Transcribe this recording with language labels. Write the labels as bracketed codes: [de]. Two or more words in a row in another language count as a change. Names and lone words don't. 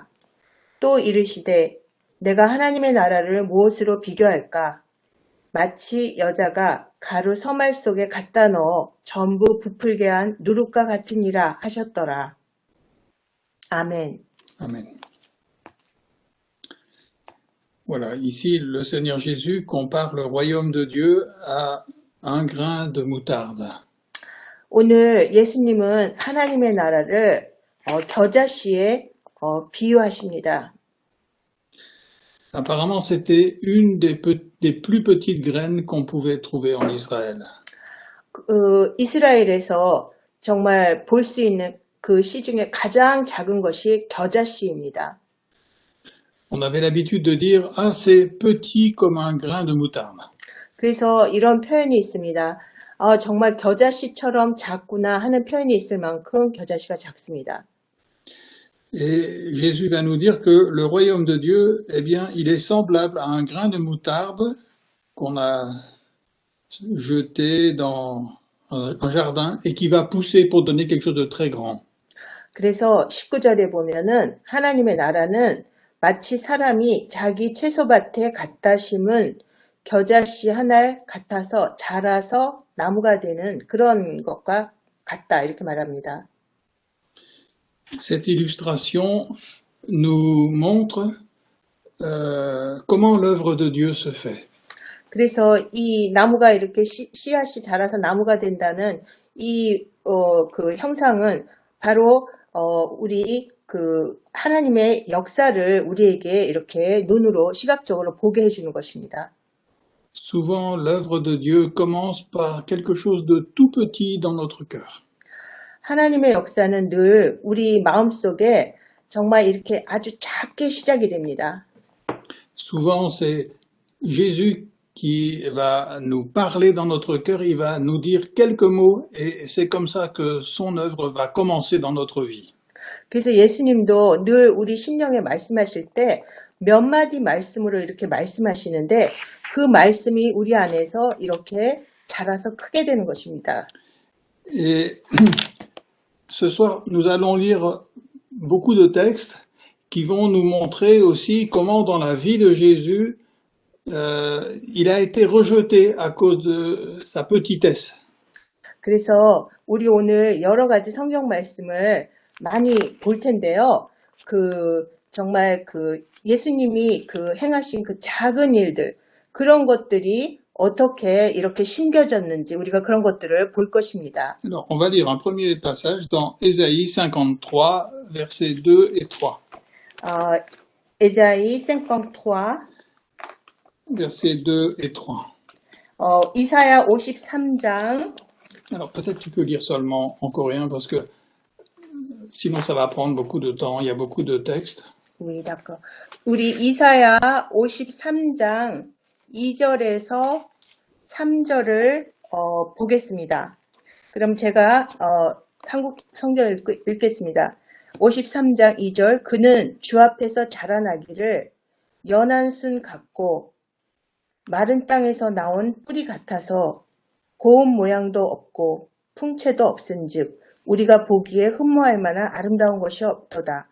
[ko] 또 이르시되 내가 하나님의 나라를 무엇으로 비교할까? 마치 여자가 가루 서말 속에 갖다 넣어 전부 부풀게 한 누룩과 같으니라 하셨더라. 아멘. [fr] Amen. Voilà, ici le Seigneur Jésus compare le royaume de Dieu à un grain de moutarde. [ko] 오늘 예수님은 하나님의 나라를 겨자씨에 비유하십니다. [fr] Apparemment, c'était une des plus petites graines qu'on pouvait trouver en Israël. [ko] 이스라엘에서 정말 볼 수 있는 그 씨 중에 가장 작은 것이 겨자씨입니다. [fr] On avait l'habitude de dire, ah, c'est petit comme un grain de moutarde. [ko] 그래서 이런 표현이 있습니다. 정말 겨자씨처럼 작구나 하는 표현이 있을 만큼 겨자씨가 작습니다. [fr] Et Jésus va nous dire que le royaume de Dieu, eh bien, il est semblable à un grain de moutarde qu'on a jeté dans un jardin et qui va pousser pour donner quelque chose de très grand. [ko] 그래서 19절에 보면은 하나님의 나라는 마치 사람이 자기 채소밭에 갖다 심은 겨자씨 하나 같아서 자라서 나무가 되는 그런 것과 같다 이렇게 말합니다. [fr] Cette illustration nous montre comment l'œuvre de Dieu se fait. [ko] 그래서 이 나무가 이렇게 씨앗이 자라서 나무가 된다는 그 형상은 바로 우리 그 하나님의 역사를 우리에게 이렇게 눈으로 시각적으로 보게 해주는 것입니다. [fr] Souvent, l'œuvre de Dieu commence par quelque chose de tout petit dans notre cœur. [ko] 하나님의 역사는 늘 우리 마음속에 정말 이렇게 아주 작게 시작이 됩니다. [fr] Souvent, c'est Jésus qui va nous parler dans notre cœur, il va nous dire quelques mots et c'est comme ça que son œuvre va commencer dans notre vie. [ko] 그래서 예수님도 늘 우리 심령에 말씀하실 때 몇 마디 말씀으로 이렇게 말씀하시는데 그 말씀이 우리 안에서 이렇게 자라서 크게 되는 것입니다. [fr] Et ce soir, nous allons lire beaucoup de textes qui vont nous montrer aussi comment dans la vie de Jésus, il a été rejeté à cause de sa petitesse. [ko] 그래서 우리 오늘 여러 가지 성경 말씀을 많이 볼 텐데요. 정말 예수님이 행하신 그 작은 일들, 그런 것들이 어떻게 이렇게 심겨졌는지 우리가 그런 것들을 볼 것입니다. [fr] Alors, on va lire un premier passage dans Ésaïe 53, versets 2 et 3. [ko] 에사이 53, [fr] Versets 2 et 3. [ko] 이사야 53장. [fr] Alors, peut-être tu peux lire seulement en coréen parce que sinon ça va prendre beaucoup de temps, il y a beaucoup de textes. Oui, d'accord. [ko] 우리 이사야 53장 2절에서 3절을 보겠습니다. 그럼 제가 한국 성경 읽겠습니다. 53장 2절 그는 주 앞에서 자라나기를 연한 순 같고 마른 땅에서 나온 뿌리 같아서 고운 모양도 없고 풍채도 없은즉 우리가 보기에 흠모할 만한 아름다운 것이 없도다.